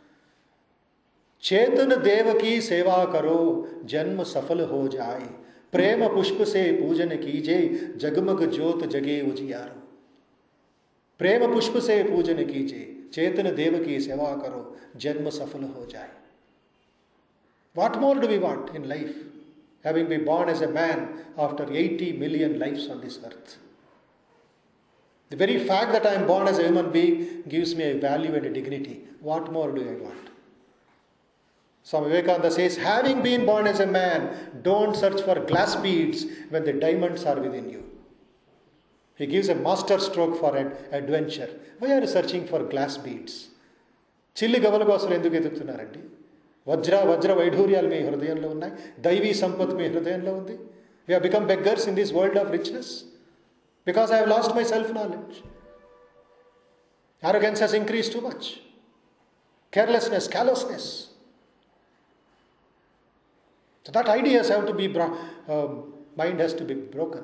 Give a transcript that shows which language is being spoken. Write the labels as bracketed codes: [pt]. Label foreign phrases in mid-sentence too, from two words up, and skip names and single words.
[hi] चेतन देव की सेवा करो, जन्म सफल हो जाए. प्रेम पुष्प से पूजन कीजे जगमग ज्योत जगे उजियारो. प्रेम पुष्प से पूजन कीजे चेतन देव की सेवा करो जन्म सफल हो जाए. [en] What more do we want in life, having been born as a man after 80 million lives on this earth? The very fact that I am born as a human being gives me a value and a dignity. What more do I want? Swami Vivekananda says, having been born as a man, don't search for glass beads when the diamonds are within you. He gives a master stroke for an adventure. Why are you searching for glass beads? [te] చిల్లి గవ్వల కోసం ఎందుకు వెదుకుతున్నారండి? వజ్ర వైఢూర్యాలు మీ హృదయంలో ఉన్నాయి. దైవీ సంపత్ మీ హృదయంలో ఉంది. [en] We have become beggars in this world of richness because I have lost my self-knowledge. Arrogance has increased too much. Carelessness, callousness. So that ideas have to be, mind has to be broken.